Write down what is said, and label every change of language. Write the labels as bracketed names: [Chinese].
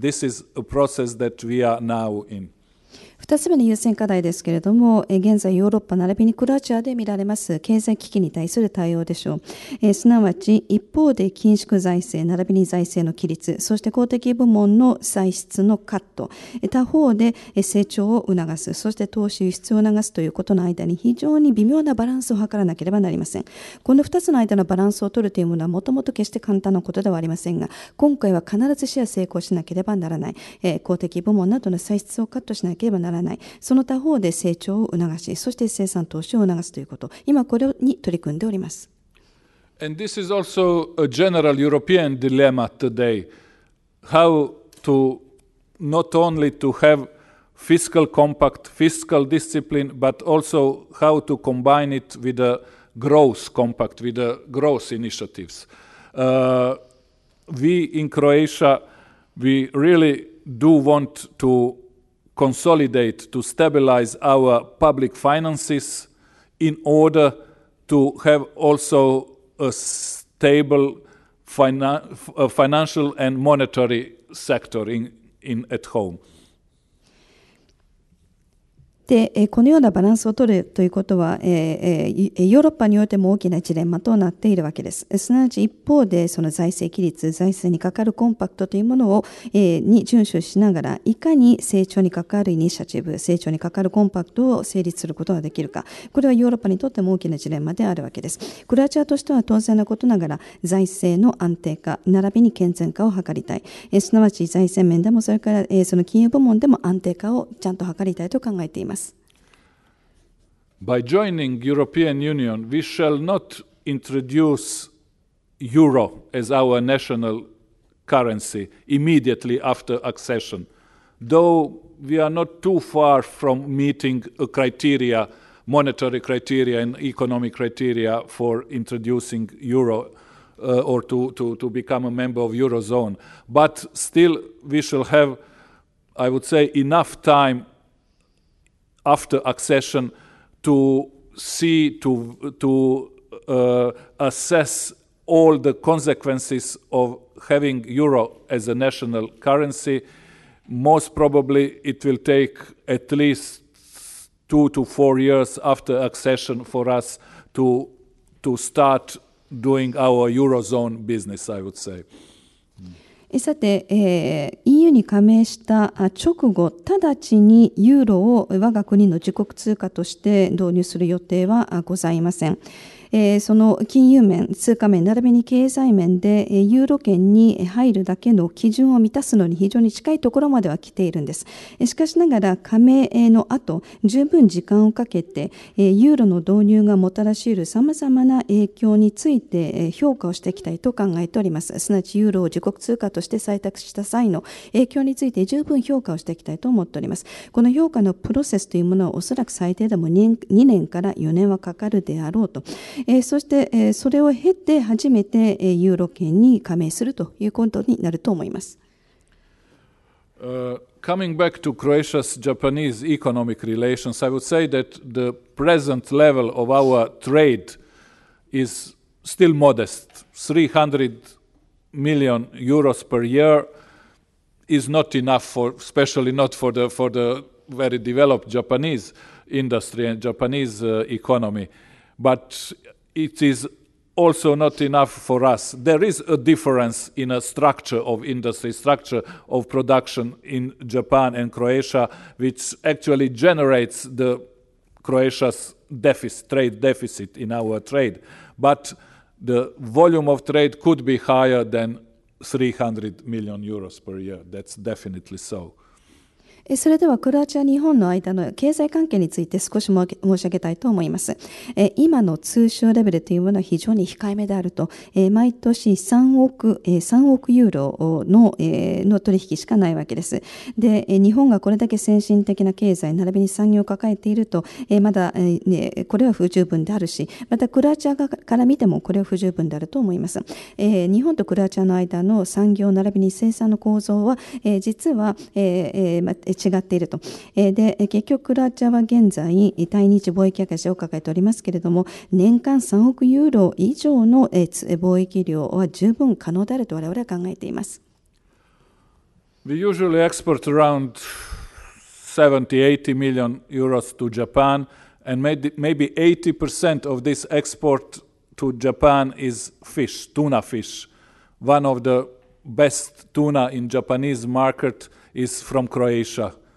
[English] This is a process that we are now in. [Japanese] 2つ目の優先課題ですけれども、現在ヨーロッパ並びにクロアチアで見られます経済危機に対する対応でしょう。すなわち一方で緊縮財政並びに財政の規律、そして公的部門の歳出のカット、他方で成長を促す、そして投資輸出を促すということの間に非常に微妙なバランスを図らなければなりません。この2つの間のバランスを取るというものはもともと決して簡単なことではありませんが、今回は必ずしは成功しなければならない。公的部門などの歳出をカットしなければならない。その他方で成長を促し、そして生産投資を促すということ、今これに取り組んでおります。 [English] And this is also a general European dilemma today, how to not only to have fiscal compact, fiscal discipline, but also how to combine it with a growth compact, with the growth initiatives. We in Croatia, we really do want to consolidate, to stabilize our public finances in order to have also a stable financial and monetary sector at home. [Japanese] でこのようなバランスを取るということは、ヨーロッパにおいても大きなジレンマとなっているわけです。すなわち一方でその財政規律、財政にかかるコンパクトというものを、に遵守しながら、いかに成長に関わるイニシアチブ、成長に関わるコンパクトを成立することができるか、これはヨーロッパにとっても大きなジレンマであるわけです。クロアチアとしては当然なことながら財政の安定化並びに健全化を図りたい、すなわち財政面でもそれから、その金融部門でも安定化をちゃんと図りたいと考えています。 [English] By joining European Union, we shall not introduce euro as our national currency immediately after accession, though we are not too far from meeting a criteria, monetary criteria and economic criteria for introducing euro or to become a member of Eurozone. But still, we shall have, I would say, enough time after accession to see, to assess all the consequences of having euro as a national currency. Most probably it will take at least 2 to 4 years after accession for us to start doing our Eurozone business, I would say. [Japanese] さて、EU に加盟した直後、直ちにユーロを我が国の自国通貨として導入する予定はございません。その金融面、通貨面、並びに経済面でユーロ圏に入るだけの基準を満たすのに非常に近いところまでは来ているんです。しかしながら加盟の後、十分時間をかけてユーロの導入がもたらし得るさまざまな影響について評価をしていきたいと考えております。すなわちユーロを自国通貨として採択した際の影響について十分評価をしていきたいと思っております。この評価のプロセスというものはおそらく最低でも2年から4年はかかるであろうと。そしてそれを経て初めてユーロ圏に加盟するということになると思います。 [English] Coming back to Croatia's Japanese economic relations, I would say that the present level of our trade is still modest. 300 million euros per year is not enough for, especially not for the very developed Japanese industry and Japanese economy. But it is also not enough for us. There is a difference in a structure of industry, structure of production in Japan and Croatia, which actually generates the Croatia's trade deficit in our trade. But the volume of trade could be higher than 300 million euros per year. That's definitely so. [Japanese] それではクロアチア、日本の間の経済関係について少し申し上げたいと思います。今の通商レベルというものは非常に控えめであると、毎年3億ユーロの取引しかないわけです。で、日本がこれだけ先進的な経済並びに産業を抱えていると、まだ、これは不十分であるし、またクロアチアから見てもこれは不十分であると思います。日本とクロアチアの間の産業並びに生産の構造は、実は、違っていると。で、結局クロアチアは現在対日貿易赤字を抱えておりますけれども、年間3億ユーロ以上の貿易量は十分可能であると我々は考えています。 [English] We usually export around 70-80 million euros to Japan, and maybe 80% of this export to Japan is fish, tuna fish. One of the best tuna in Japanese market is from Croatia.